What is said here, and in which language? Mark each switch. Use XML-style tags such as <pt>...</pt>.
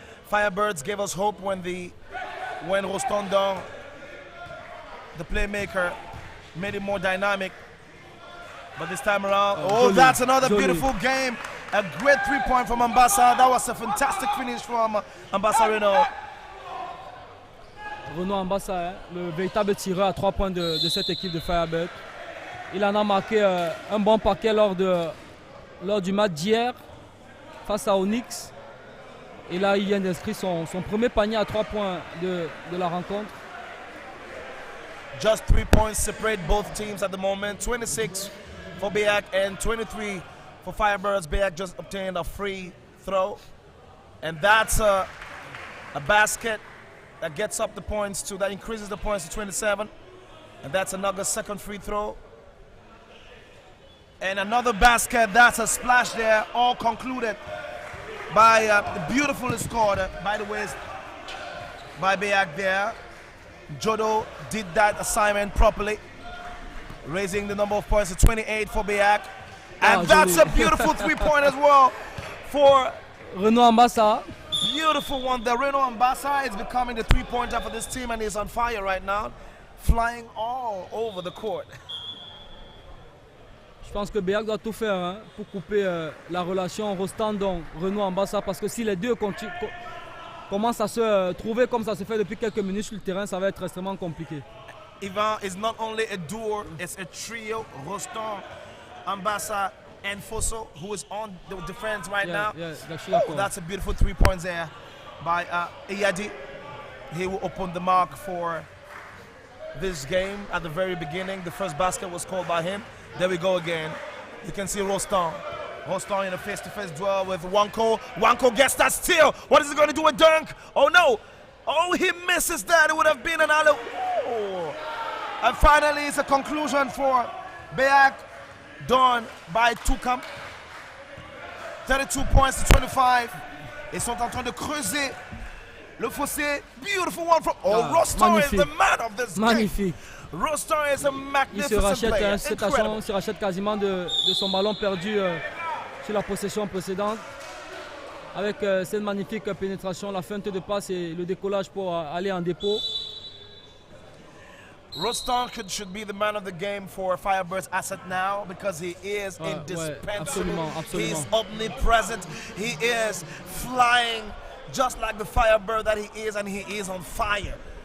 <en>Firebirds gave us hope when Rostondon, the playmaker, made it more dynamic. But this time around, that's another beautiful game. A great 3-point from Ambassa. That was a fantastic finish from Ambassa Renault.</en> <fr>Renaud Ambassa, le véritable tireur à 3 points de cette équipe de Firebird. Il en a marqué un bon paquet lors du match d'hier face à Onyx. Et là, il vient d'inscrire son premier panier à 3 points de la rencontre.</fr> <en>Just 3 points separate both teams at the moment. 26 for BEAC and 23 for Firebirds. BEAC just obtained a free throw. And that's a basket that gets up the points that increases the points to 27. And that's another second free throw. And another basket, that's a splash there, all concluded by the beautifully scored, by the way, by BEAC there. Jodo did that assignment properly, raising the number of points to 28 for BEAC. And that's a beautiful 3-point as well for Renaud Ambassa. Beautiful one. The Renaud Ambassa is becoming the 3-pointer for this team, and he's on fire right now, flying all over the court.</en> <fr>Je pense que BEAC doit tout faire pour couper la relation Rostandon-Renaud Ambassa, parce que si les deux commencent à se trouver comme ça se fait depuis quelques minutes sur le terrain, ça va être extrêmement compliqué.</fr> <en>Ivan is not only a duo, it's a trio. Rostan, Ambassa, and Fosso, who is on the defense right now. Yeah, that's a beautiful 3 points there by Iyadi. He will open the mark for this game at the very beginning. The first basket was called by him. There we go again. You can see Rostan. Rostan in a face-to-face duel with Wanko. Wanko gets that steal. What is he going to do with dunk? Oh no! Oh, he misses that. It would have been an alley. Oh. And finally, it's a conclusion for BEAC, done by Toucam. 32 points to 25.</en> <fr>Ils sont en train de creuser le fossé.</fr> <en>Beautiful one from... Oh, Rostar is the man of this</en> <fr>magnifique.</fr> <en>game. Rostar is a magnificent player.</en> <fr>Il se rachète quasiment de son ballon perdu sur la possession précédente. Avec cette magnifique pénétration, la feinte de passe et le décollage pour aller en dépôt.</fr> <en>Rostar should be the man of the game for Firebirds as at now because he is indispensable.</en> <fr>Absolument.</fr> <en>He's omnipresent. He is flying just like the Firebird that he is, and he is on fire.</en>